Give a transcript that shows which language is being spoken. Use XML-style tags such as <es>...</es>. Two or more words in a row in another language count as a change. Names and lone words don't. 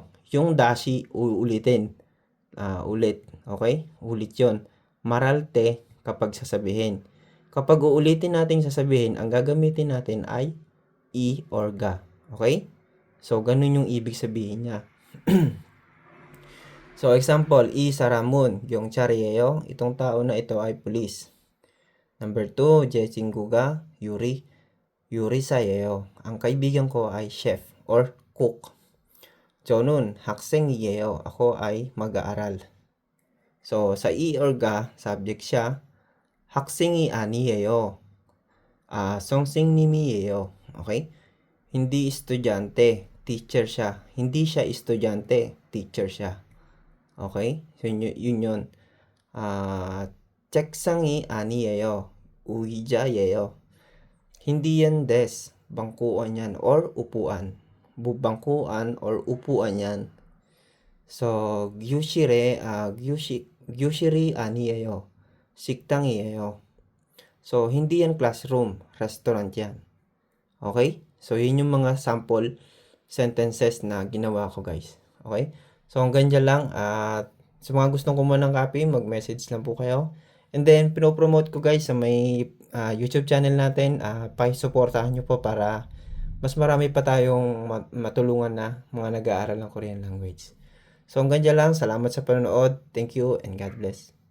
<tl>Yung dashi uulitin, ulit, okay? Ulit yon. Maralte, kapag sasabihin. Kapag uulitin natin sasabihin, ang gagamitin natin ay i or ga. Okay? So, ganun yung ibig sabihin niya. So, example,</tl> <ko>이 사람은 경찰이에요.</ko> <tl>Itong tao na ito ay police. Number 2,</tl> <ko>제 친구가 요리사예요.</ko> <tl>Ang kaibigan ko ay</tl> <en>chef or cook.</en> <ko>저는 학생이에요.</ko> <tl>Ako ay mag-aaral. So, sa i or ga, subject siya.</tl> <ko>학생이 아니에요. 선생님이에요.</ko> <tl>Okay? Hindi estudyante, teacher siya. Hindi siya estudyante, teacher siya. Okay? So, yun yun.</tl> <ko>책상이 아니에요. 의자예요.</ko> <tl>Hindi yan desk. Bangkuan yan or upuan. Bangkuan or upuan yan. So,</tl> <ko>교실이 아니에요. 식당이에요.</ko> <tl>So, hindi yan classroom. Restaurant yan. Okay? So, yun yung mga</tl> <en>sample sentences</en> <tl>na ginawa ko guys. Okay? So, hanggang dyan lang. At sa mga gustong kumuha ng copy, mag-message lang po kayo.</tl> <en>And then,</en> <tl>pinopromote ko guys sa may YouTube channel natin. Pa-supportahan nyo po para mas marami pa tayong matulungan na mga nag-aaral ng</tl> <en>Korean language.</en> <tl>So, hanggang dyan lang. Salamat sa panonood.</tl> <en>Thank you and God bless.</en>